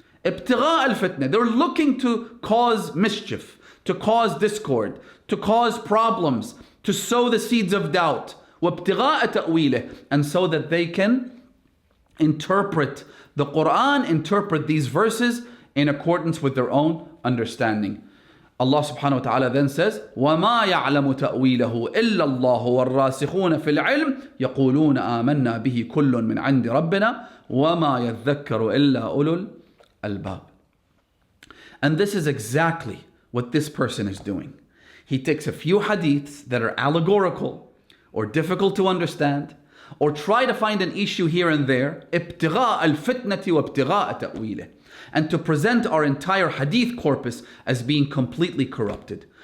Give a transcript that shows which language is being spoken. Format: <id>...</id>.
<en>Ibtigha al-fitna, they're looking to cause mischief, to cause discord, to cause problems, to sow the seeds of doubt.</en> <ar>وَابْتِغَاءَ تَأْوِيلِهِ.</ar> <en>And so that they can interpret the Quran, interpret these verses in accordance with their own understanding. Allah subhanahu wa ta'ala then says,</en> <ar>وَمَا يَعْلَمُ تَأْوِيلَهُ إِلَّا اللَّهُ وَالرَّاسِخُونَ فِي الْعِلْمِ يَقُولُونَ آمَنَّا بِهِ كُلٌّ مِّنْ عِنْدِ رَبِّنَا وَمَا يَذَّكَّرُ إِلَّا أُولُو الْأَلْبَابِ.</ar> <en>And this is exactly what this person is doing. He takes a few hadiths that are allegorical or difficult to understand, or try to find an issue here and there,</en> <ar>ابتغاء الفتنة وابتغاء تأويله,</ar> <en>and to present our entire hadith corpus as being completely corrupted.</en>